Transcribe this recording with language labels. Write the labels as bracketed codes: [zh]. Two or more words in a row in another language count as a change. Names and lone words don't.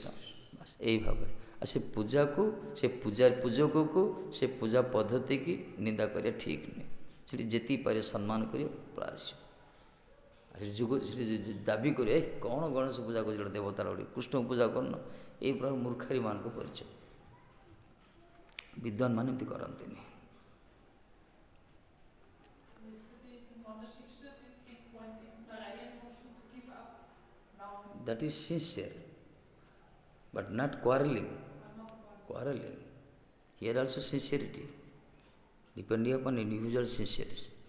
[or] ବାସ୍ ଏହି ଭାବରେ ଆଉ ସେ ପୂଜାକୁ, ସେ ପୂଜକକୁ, ସେ ପୂଜା ପଦ୍ଧତିକି ନିନ୍ଦା କରିବା ଠିକ୍ ନୁହେଁ। ସେଠି ଯେତିକି ପାରିବ ସମ୍ମାନ କରିବ, ପଳା ଆସିବ। ସେଠି ଦାବି କରିବ କ'ଣ ଗଣେଶ ପୂଜା କରୁଛି, ଗୋଟେ ଦେବତାର ଗୋଟେ କୃଷ୍ଣଙ୍କୁ ପୂଜା କରୁନ, ଏଇ ପ୍ରକାର ମୂର୍ଖାରୀମାନଙ୍କ ପରିଚୟ। ବିଦ୍ୱାନମାନେ ଏମିତି କରନ୍ତିନି। [en] That is sincere, but not quarreling. Here also sincerity, depending upon individual sincerity.